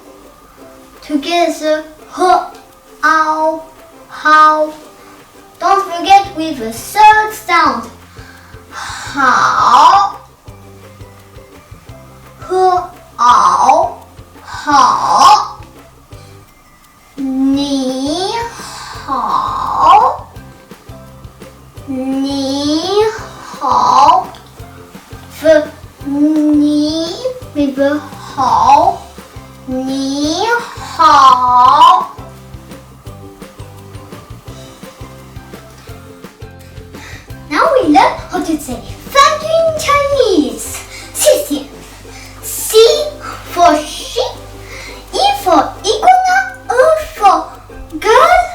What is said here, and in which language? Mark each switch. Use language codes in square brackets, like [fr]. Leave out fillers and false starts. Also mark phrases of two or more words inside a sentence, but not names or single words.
[en] Together. H. Ow. How. Don't forget with the third sound. How. H. Ow. How. [zh] 你好. 你好. [en] The ni with the hao. [zh] 你好. [en] Now we learn how to say thank you in Chinese. [zh] 谢谢. [en] C for sheep. E for iguana. E for girl.